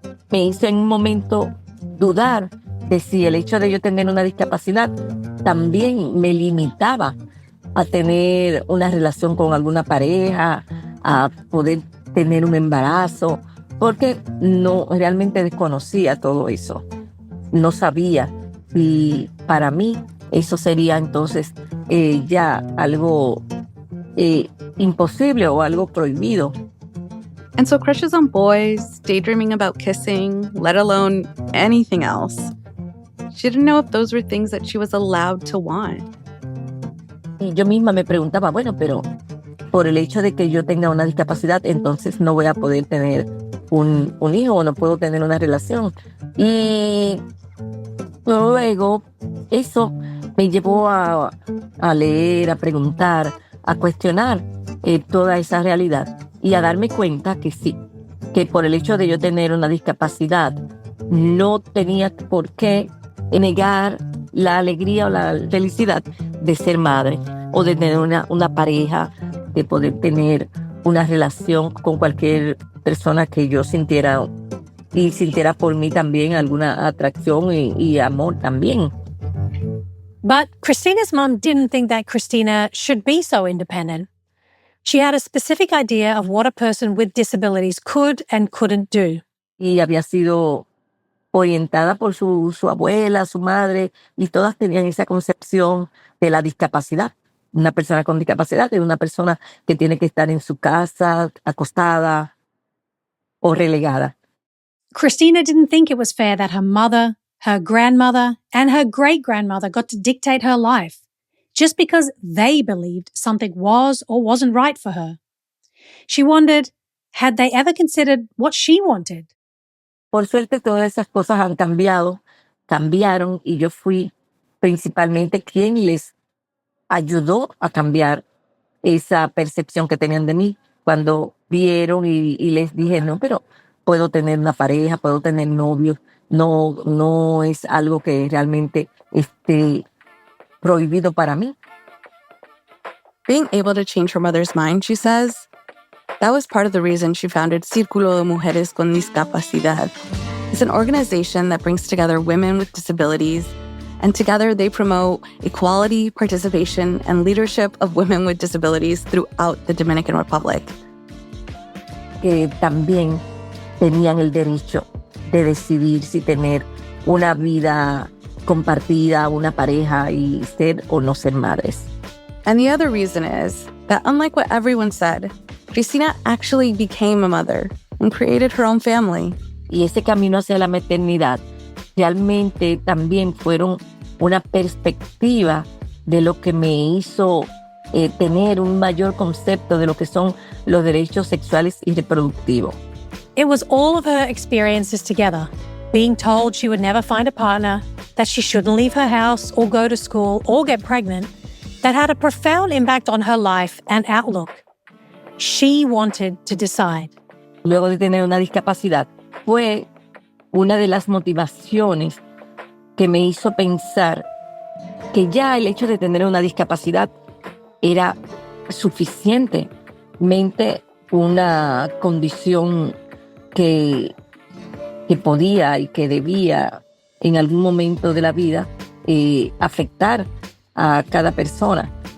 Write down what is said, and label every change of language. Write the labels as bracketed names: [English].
[Spanish] Me hizo en un momento dudar de si el hecho de yo tener una discapacidad también me limitaba a tener una relación con alguna pareja, a poder tener un embarazo, porque no realmente desconocía todo eso. no sabía si para mí eso sería entonces ya algo imposible o algo prohibido. [English] And so crushes on boys, daydreaming about kissing, let alone anything else. She didn't know if those were things that she was allowed to want. [Spanish] Y yo misma me preguntaba, bueno, pero por el hecho de que yo tenga una discapacidad, entonces no voy a poder tener un hijo o no puedo tener una relación. Y luego eso me llevó a leer, a preguntar, a cuestionar toda esa realidad y a darme cuenta que sí, que por el hecho de yo tener una discapacidad no tenía por qué negar la alegría o la felicidad de ser madre o de tener una pareja, de poder tener una relación con cualquier persona que yo sintiera y sintiera por mí también alguna atracción y amor también. [English] But Cristina's mom didn't think that Cristina should be so independent. She had a specific idea of what a person with disabilities could and couldn't do. [Spanish] Y había sido orientada por su abuela, su madre, y todas tenían esa concepción de la discapacidad. Una persona con discapacidad es una persona que tiene que estar en su casa, acostada o relegada. [English] Cristina didn't think it was fair that her mother, her grandmother, and her great-grandmother got to dictate her life just because they believed something was or wasn't right for her. She wondered, had they ever considered what she wanted? [Spanish] Por suerte, todas esas cosas han cambiaron, y yo fui principalmente quien les ayudó a cambiar esa percepción que tenían de mí cuando vieron y les dije, no, pero puedo tener una pareja, puedo tener novios, no es algo que realmente esté prohibido para mí. [English] Being able to change her mother's mind, she says, that was part of the reason she founded Círculo de Mujeres con Discapacidad. It's an organization that brings together women with disabilities, and together they promote equality, participation, and leadership of women with disabilities throughout the Dominican Republic. [Spanish] Que también tenían el derecho de decidir si tener una vida compartida, una pareja y ser o no ser madres. [English] And the other reason is that, unlike what everyone said, Cristina actually became a mother and created her own family. [Spanish] Y ese camino hacia la maternidad realmente también fueron una perspectiva de lo que me hizo tener un mayor concepto de lo que son los derechos sexuales y reproductivos. [English] It was all of her experiences together, being told she would never find a partner, that she shouldn't leave her house or go to school or get pregnant, that had a profound impact on her life and outlook. She wanted to decide. [Spanish] Luego de tener una discapacidad, fue una de las motivaciones que me hizo pensar que ya el hecho de tener una discapacidad era suficientemente una condición que podía y que debía en algún momento de la vida afectar a cada persona.